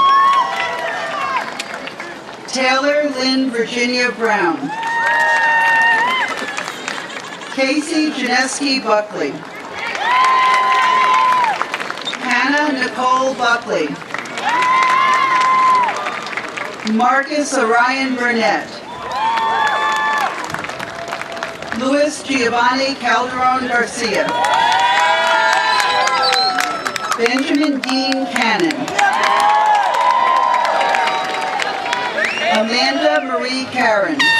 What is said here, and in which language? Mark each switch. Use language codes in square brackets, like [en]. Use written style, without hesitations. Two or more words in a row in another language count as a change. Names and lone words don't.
[en] Taylor Lynn Virginia Brown. Casey Janeski Buckley. Hannah Nicole Buckley. Marcus Orion Burnett. Luis Giovanni Calderon Garcia. Benjamin Dean Cannon. Amanda Marie Karen.